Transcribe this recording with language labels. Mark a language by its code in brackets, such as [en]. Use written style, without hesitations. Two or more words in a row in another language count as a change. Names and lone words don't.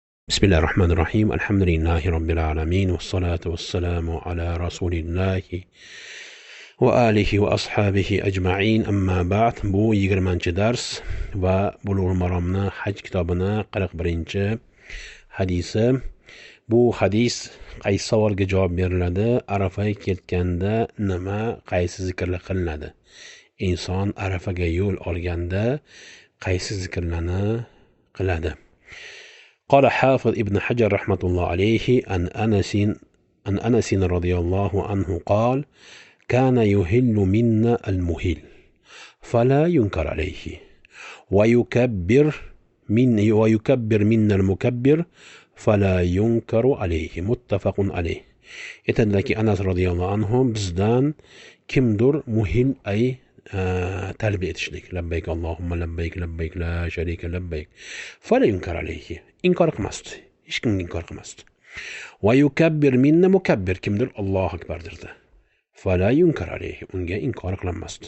[ar] بسم الله الرحمن الرحيم الحمد لله رب العالمين والصلاة والسلام على رسول الله وآله وأصحابه أجمعين أما بعد [uz] bu 20 dars va Bulug'ul Maromni haj kitobini 41 hadisi. Bu hadis qaysi savolga javob beriladi? Arafaga ketganda nima, qaysi zikrlar qilinadi? Inson Arafaga yo'l olganda qaysi zikrlarni qiladi? [ar] قال حافظ ابن حجر رحمة الله عليه عن أنس رضي الله عنه قال: كان يهل منا المهل فلا ينكر عليه ويكبر منا المكبر فلا ينكر عليه متفق عليه. [uz] aytadilarki, Anas [ar] رضي الله عنه [uz] bizdan kimdir muhil ay talbiya etishlik, [ar] لبيك اللهم لبيك لبيك لا شريك لبيك, فلا ينكر عليه, [uz] inkor qilmasdi, hech kimga inkor qilmasdi. [ar] ويكبر منا المكبر, [uz] kimdir [ar] الله أكبر [uz] derdi, [ar] فلا ينكر عليه, [uz] unga inkor qilinmasdi.